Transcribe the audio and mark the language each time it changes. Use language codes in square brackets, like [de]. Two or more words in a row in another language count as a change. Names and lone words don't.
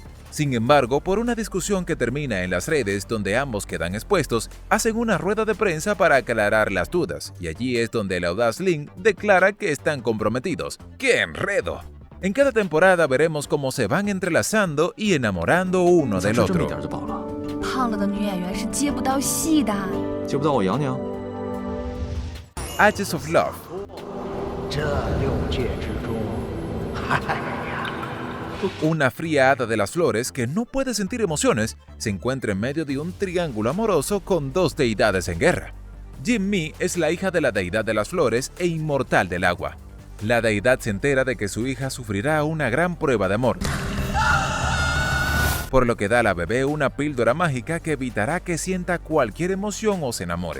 [es] Sin embargo, por una discusión que termina en las redes donde ambos quedan expuestos, hacen una rueda de prensa para aclarar las dudas, y allí es donde el audaz Lin declara que están comprometidos. ¡Qué enredo! En cada temporada veremos cómo se van entrelazando y enamorando uno del [zh] 这么一 [es] otro. [zh] 点就饱了，胖了的女演员是接不到戏的。接不到我养你啊！ Ashes of Love. 这6界之中，哎呀， [es] Una fría hada de las flores que no puede sentir emociones se encuentra en medio de un triángulo amoroso con dos deidades en guerra. Jinmi es la hija de la deidad de las flores e inmortal del agua. La deidad se entera de que su hija sufrirá una gran prueba de amor, por lo que da a la bebé una píldora mágica que evitará que sienta cualquier emoción o se enamore.